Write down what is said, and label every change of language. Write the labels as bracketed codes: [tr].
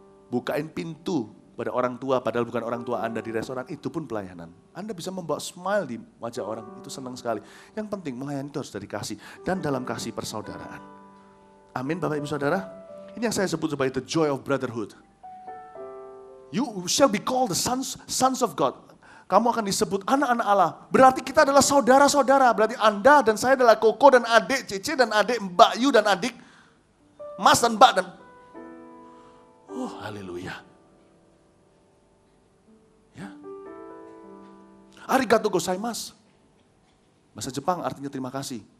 [id] Bukain pintu pada orang tua, padahal bukan orang tua Anda di restoran, itu pun pelayanan. Anda bisa membawa smile di wajah orang, itu senang sekali. Yang penting melayani itu harus dari kasih, dan dalam kasih persaudaraan. Amin Bapak Ibu Saudara. Ini yang saya sebut sebagai [en] the joy of brotherhood. You shall be called the sons of God. [id] Kamu akan disebut anak-anak Allah. Berarti kita adalah saudara-saudara. Berarti Anda dan saya adalah Koko dan adik, Cece dan adik, Mbak Yu dan adik, Mas dan Mbak dan haleluya. Ya. [ja] Arigato gozaimasu. [id] Bahasa Jepang artinya terima kasih.